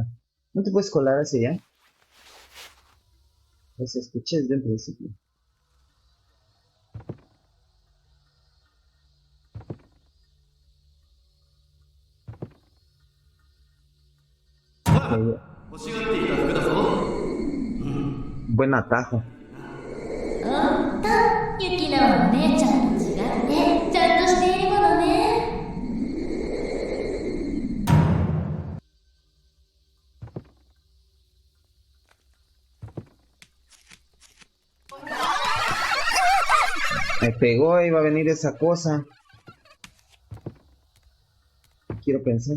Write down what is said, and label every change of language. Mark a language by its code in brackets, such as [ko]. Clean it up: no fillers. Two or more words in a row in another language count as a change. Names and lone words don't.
[es] ¿No te puedes colar hacia allá? Pues escuché desde el principio. Eh, buen atajo. [ja] うんと、ユキナはお姉ちゃんと違ってちゃんとしているものね。 [es] Me pegó y va a venir esa cosa. Quiero pensar.